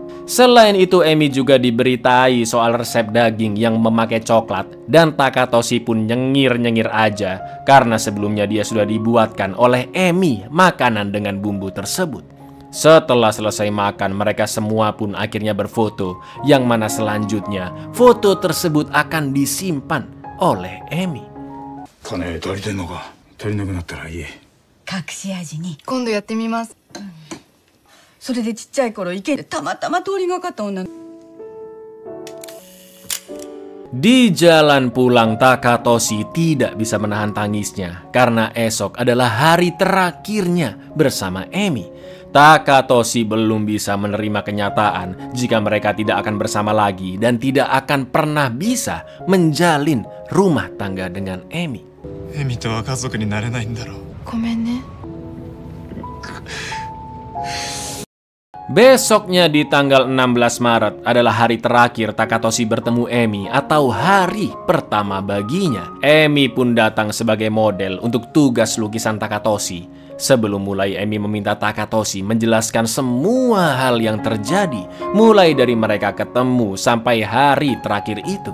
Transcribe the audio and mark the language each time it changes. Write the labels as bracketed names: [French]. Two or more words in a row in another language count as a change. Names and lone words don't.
[Indonesian] Selain itu Emi juga diberitai soal resep daging yang memakai coklat dan Takatoshi pun nyengir-nyengir aja karena sebelumnya dia sudah dibuatkan oleh Emi makanan dengan bumbu tersebut. Setelah selesai makan mereka semua pun akhirnya berfoto yang mana selanjutnya foto tersebut akan disimpan oleh Emi. [Japanese] 金足りてんのか足りなくなったらいい隠し味に今度やってみます。それでちっちゃい頃池でたまたま通りがかった女の [Indonesian] Di jalan pulang Takatoshi tidak bisa menahan tangisnya karena esok adalah hari terakhirnya bersama Emi. Takatoshi belum bisa menerima kenyataan jika mereka tidak akan bersama lagi dan tidak akan pernah bisa menjalin rumah tangga dengan Emi. [Japanese] エミとは家族になれないんだろう。ごめんね。 [Indonesian] Besoknya di tanggal 16 Maret adalah hari terakhir Takatoshi bertemu Emi atau hari pertama baginya. Emi pun datang sebagai model untuk tugas lukisan Takatoshi. Sebelum mulai Emi meminta Takatoshi menjelaskan semua hal yang terjadi, mulai dari mereka ketemu sampai hari terakhir itu.